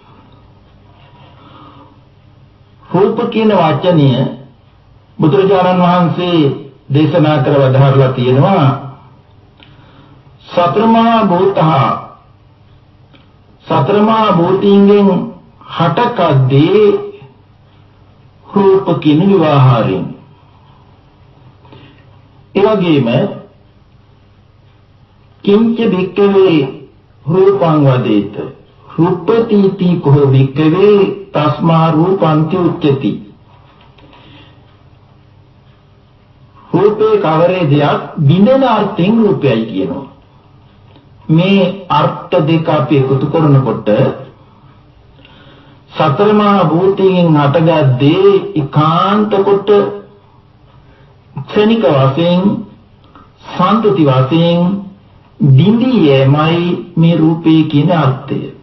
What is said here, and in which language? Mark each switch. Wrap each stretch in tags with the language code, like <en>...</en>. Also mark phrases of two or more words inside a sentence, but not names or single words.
<si>රූප කියන වචනය බුදුරජාණන් වහන්සේ දේශනා කර වදාළා තියෙනවා සතරමා භූතීන්ගෙන් හටකද්දී රූප කියන විවාහාරයෙන්. ඒ වගේම</si> <pi>කිංච භික්ඛවේ රූපං වදේත රූපතිති කෝ භික්ඛවේ තස්මා රූපන්ති උච්චති.</pi> <si>රූපේ කවරේ දෙයක් බිඳෙන අර්ථයෙන් රූපයයි කියනවා. මේ අර්ථ දෙක අපි එකතු කරනකොට සතරමා භූතයෙන් හටගත් දේ ඒකාන්ත කොට ක්ෂණික වශයෙන් සම්පති වශයෙන් බිඳියේමයි මේ රූපේ කියන අර්ථය.</si>